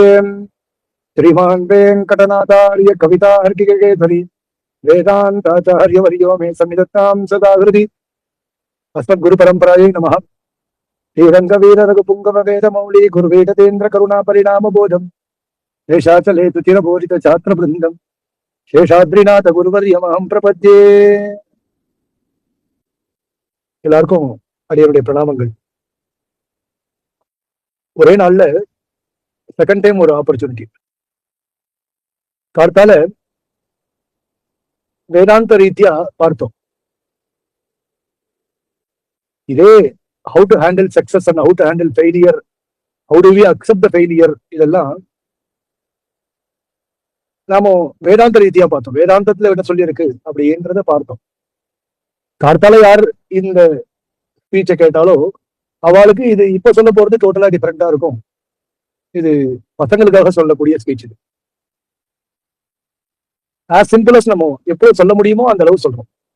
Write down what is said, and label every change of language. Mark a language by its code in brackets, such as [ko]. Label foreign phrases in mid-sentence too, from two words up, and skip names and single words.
[sa] श्रीमान् वेङ्कटनाथार्य कवितार्किकेसरी वेदान्ताचार्यवर्यो मे सन्निधत्तां सदा हृदि। अस्मद्गुरुपरम्परायै नमः। श्रीरङ्गवीररघुपुङ्गव वेदमौली गुरुवेदतेन्द्र करुणापरिणामबोधं शेषाचलेतु चिरबोधित छात्रवृन्दं शेषाद्रिनाथ गुरुवर्यमहं प्रपद्ये। [ta] எல்லாருக்கும் அடியனுடைய பிரணாமங்கள். ஒரே நாள்ல [en] second time [ta] ஒரு ஆப்பர்ச்சுனிட்டி. கார்த்தால வேதாந்த ரீதியா பார்த்தோம். இதே [en] how to handle success and how to handle failure, how do we accept the failure, [ta] இதெல்லாம் நாம வேதாந்த ரீதியா பார்த்தோம். வேதாந்தத்துல என்ன சொல்லி இருக்கு அப்படின்றத பார்த்தோம். கார்த்தால யார் இந்த ஸ்பீச்சை கேட்டாலோ அவளுக்கு இது இப்ப சொல்ல போறது [en] totally different [ta] இருக்கும். இது பசங்களுக்காக சொல்லக்கூடிய ஸ்பீச். இது [en] as simple as [ta] நம்ம எப்போ சொல்ல முடியுமோ அந்த அளவு சொல்றோம்.